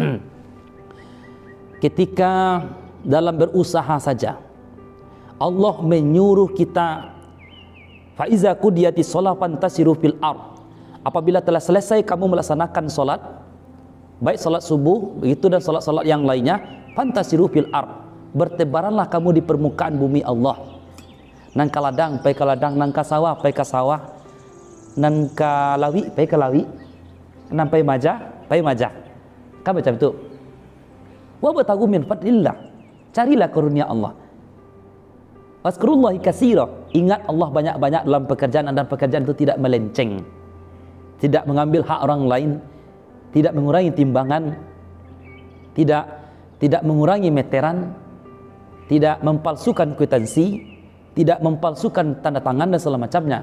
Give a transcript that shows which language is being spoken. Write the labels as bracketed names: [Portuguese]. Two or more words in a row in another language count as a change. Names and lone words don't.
[Indonesian] Ketika dalam berusaha saja, Allah menyuruh kita, [Arabic] فإذا قضيت الصلاة فانتشروا في الأرض. [Indonesian] Apabila telah selesai kamu melaksanakan salat, baik salat subuh begitu dan salat-salat yang lainnya, [Arabic] فانتشروا في الأرض. [Indonesian] Bertebaranlah kamu di permukaan bumi Allah. [Minangkabau] Nang kaladang pai kaladang, nang ka sawah pai ka sawah, nang ka lawi pai ka lawi, nang pai majah pai majah. [Indonesian] Kan macam itu. [Arabic] وابتغوا من فضل الله. [Indonesian] Carilah karunia Allah. [Arabic] واذكروا الله كثيرا. [Indonesian] Ingat Allah banyak-banyak dalam pekerjaan, dan pekerjaan itu tidak melenceng, tidak mengambil hak orang lain, tidak mengurangi timbangan, tidak mengurangi meteran, tidak mempalsukan kwitansi, tidak mempalsukan tanda tangan dan segala macamnya.